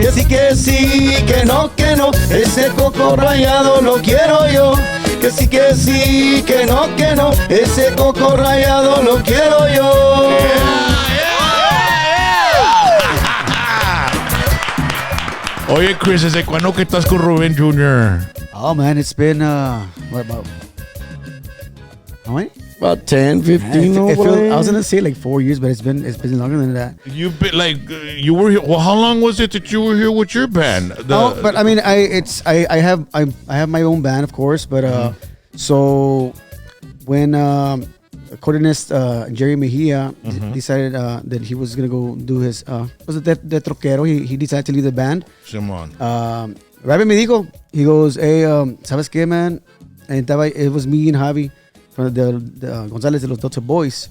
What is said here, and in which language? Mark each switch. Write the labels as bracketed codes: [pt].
[es] Que sí, que no, ese coco rayado lo quiero yo. Que sí, que no, ese coco rayado lo quiero yo. Oye, Chris, ¿desde cuándo que estás con Ruben Jr.? [en] Oh man, it's been what about how many? About 10, 15. I was gonna say like 4 years, but it's been longer than that. You've been like you were here. Well, how long was it that you were here with your band? But I mean, I have my own band, of course, but so when accordionist Jerry Mejia decided that he was gonna go do his was it [es] de troquero, [en] he decided to leave the band. [es] Simón. Rabbi me dijo, [en] he goes, hey, [es] ¿sabes qué, man? [en] And it was me and Javi from the González de los Doce Boys.